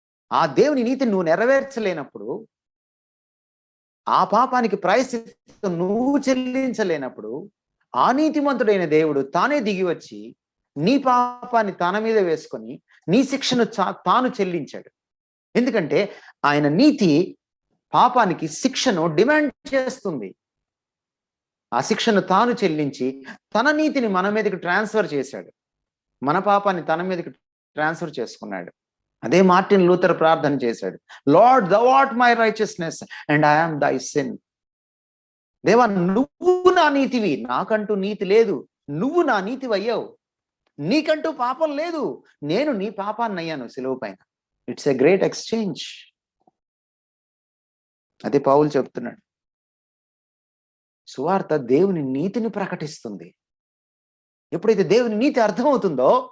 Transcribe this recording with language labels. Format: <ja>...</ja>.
<te>ఆ దేవుని నీతిని నువ్వు నెరవేర్చలేనప్పుడు, ఆ పాపానికి ప్రాయశ్చిత్తం నువ్వు చెల్లించలేనప్పుడు, ఆ నీతిమంతుడైన దేవుడు తానే దిగి వచ్చి నీ పాపాన్ని తన మీద వేసుకొని నీ శిక్షను తాను చెల్లించాడు. ఎందుకంటే ఆయన నీతి పాపానికి శిక్షను డిమాండ్ చేస్తుంది. ఆ శిక్షను తాను చెల్లించి తన నీతిని మన మీదకి ట్రాన్స్ఫర్ చేశాడు. మన పాపాన్ని తన మీదకి ట్రాన్స్ఫర్ చేసుకున్నాడు. అదే మార్టిన్ లూథర్ ప్రార్థన చేశాడు,</te> <en>Lord thou art my righteousness and I am thy sin.</en> <te>దేవా, నువ్వు నా నీతివి, నాకంటూ నీతి లేదు, నువ్వు నా నీతివి అయ్యావు, నీకంటూ పాపం లేదు, నేను నీ పాపాన్ని అయ్యాను సిలువ పైన.</te> <en>It's a great exchange.</en> <te>అదే పౌలు చెప్తున్నాడు. సువార్త దేవుని నీతిని ప్రకటిస్తుంది. ఎప్పుడైతే దేవుని నీతి అర్థమవుతుందో</te>